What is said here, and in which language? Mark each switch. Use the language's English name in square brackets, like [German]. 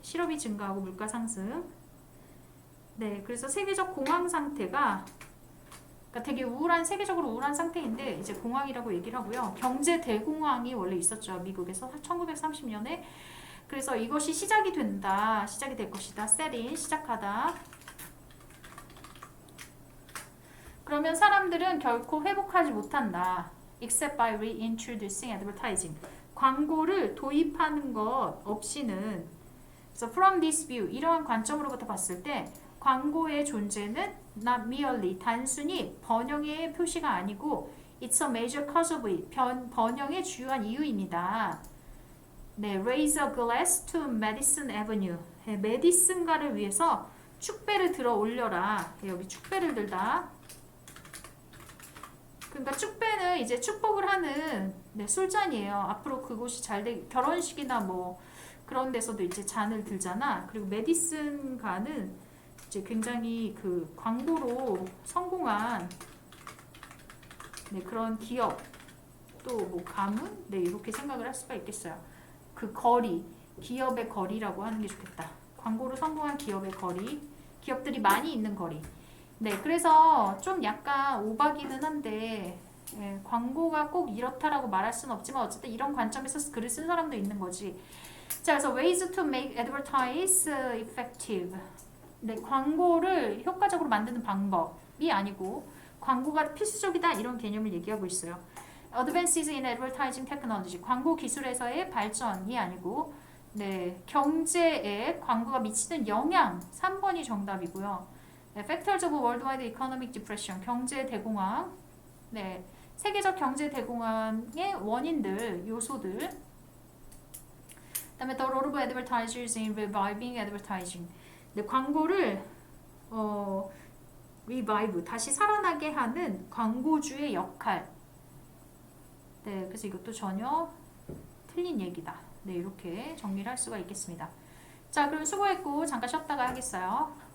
[Korean] 실업이 증가하고 물가 상승. 그래서 세계적 공황 상태가 그러니까 되게 세계적으로 우울한 상태인데 이제 공황이라고 얘기를 하고요. 경제 대공황이 원래 있었죠. 미국에서 1930년에. 그래서 이것이 시작이 된다. 시작이 될 것이다. set in, 시작하다. 그러면 사람들은 결코 회복하지 못한다. [English] except by reintroducing advertising. [Korean] 광고를 도입하는 것 없이는. 그래서 [English] from this view, [Korean] 이러한 관점으로부터 봤을 때 광고의 존재는 [English] not merely, [Korean] 단순히 번영의 표시가 아니고 [English] it's a major cause of it, [Korean] 번영의 주요한 이유입니다. [English] raise a glass to Madison Avenue. [Korean] 메디슨가를 위해서 축배를 들어 올려라. 여기 축배를 들다. 그러니까 축배는 이제 축복을 하는 술잔이에요. 앞으로 그곳이 잘 결혼식이나 뭐 그런 데서도 이제 잔을 들잖아. 그리고 메디슨가는 이제 굉장히 그 광고로 성공한 그런 기업 또 뭐 가문 이렇게 생각을 할 수가 있겠어요. 그 거리, 기업의 거리라고 하는 게 좋겠다. 광고로 성공한 기업의 거리, 기업들이 많이 있는 거리. 그래서 좀 약간 오바기는 한데 광고가 꼭 이렇다라고 말할 수는 없지만 어쨌든 이런 관점에서 글을 쓴 사람도 있는 거지. 자, 그래서 [English] ways to make advertise effective. [Korean] 광고를 효과적으로 만드는 방법이 아니고 광고가 필수적이다 이런 개념을 얘기하고 있어요. [English] Advances in advertising technology. [Korean] 광고 기술에서의 발전이 아니고 경제에 광고가 미치는 영향 3번이 정답이고요. [English] Factors of worldwide economic depression. [Korean] 경제 대공황. 세계적 경제 대공황의 원인들, 요소들. 그다음에 [English] the role of advertisers in reviving advertising. [Korean] 광고를 revive, 다시 살아나게 하는 광고주의 역할. 그래서 이것도 전혀 틀린 얘기다. 이렇게 정리를 할 수가 있겠습니다. 자, 그럼 수고했고 잠깐 쉬었다가 하겠어요.